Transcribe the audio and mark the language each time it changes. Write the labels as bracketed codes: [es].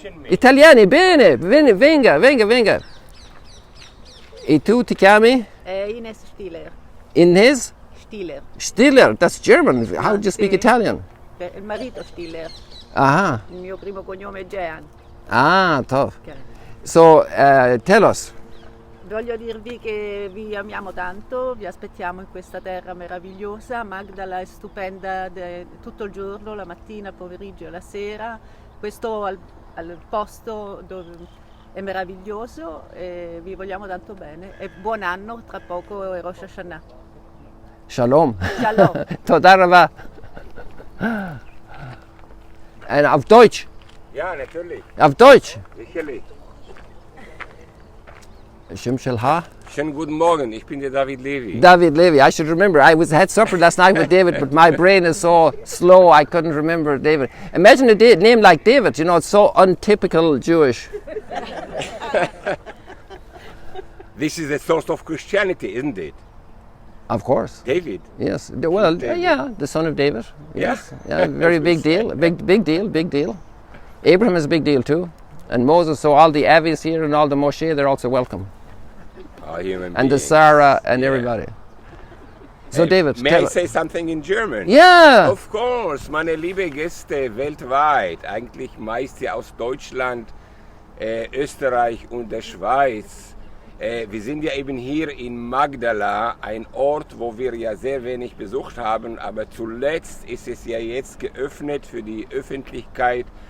[it] Italiani, bene, venga. E tu ti chiami? Ines Stiller. Ines? Stiller, [en] that's German. How do you speak Italian? [it] Il marito Stiller. Ah. Il mio primo cognome è Jean. [en] Ah, tough. Okay. So, tell us. [it] Voglio dirvi che vi amiamo tanto, vi aspettiamo in questa terra meravigliosa. Magdala è stupenda tutto il giorno, la mattina, il pomeriggio e la sera. Questo al posto dove è meraviglioso e vi vogliamo tanto bene. E buon anno, tra poco è Rosh Hashanah. [he] Shalom. Shalom. Toda rava. [de] Und auf Deutsch. Ja, natürlich. Auf Deutsch. Sicherlich. Shimshilha. Schönen guten Morgen, ich bin der David Levy. [en] David Levy. I should remember. Had supper last night with David, but my brain is so slow I couldn't remember David. Imagine a name like David. You know, it's so untypical Jewish. This is the source of Christianity, isn't it? Of course. David. Yes. Well, David. yeah, the son of David. Yes. Yeah. Yeah, very big deal. Big deal. Abraham is a big deal too, and Moses. So all the Avis here and all the Moshe, they're also welcome. Human And the beings. Sarah and everybody. So David, May I say something in German? Yeah. Of course, [de] meine liebe Gäste weltweit, eigentlich meist hier aus Deutschland, Österreich und der Schweiz. Wir sind ja eben hier in Magdala, ein Ort, wo wir ja sehr wenig besucht haben, aber zuletzt ist es ja jetzt geöffnet für die Öffentlichkeit.